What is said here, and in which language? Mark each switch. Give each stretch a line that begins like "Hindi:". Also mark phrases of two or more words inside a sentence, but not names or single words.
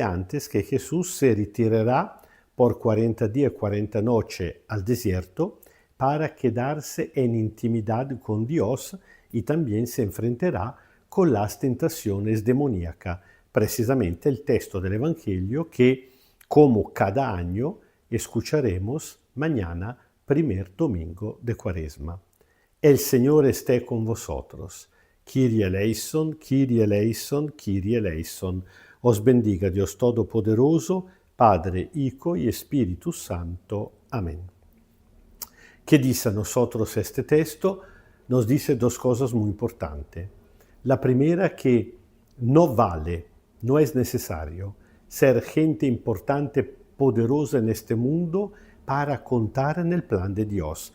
Spanish: antes que Jesús se retirará por 40 días y 40 noches al desierto para quedarse en intimidad con Dios y también se enfrentará con las tentaciones demoníacas, precisamente el texto del Evangelio que, como cada año, escucharemos mañana, primer domingo de Cuaresma. El Señor esté con vosotros.
Greek: Κύριε ελέησον, Κύριε ελέησον, Κύριε ελέησον.
Spanish: Os bendiga Dios Todopoderoso, Padre, Hijo y Espíritu Santo. Amén. ¿Qué dice a nosotros este texto? Nos dice dos cosas muy importantes. La primera, que no vale, no es necesario ser gente importante, poderosa en este mundo para contar en el plan de Dios.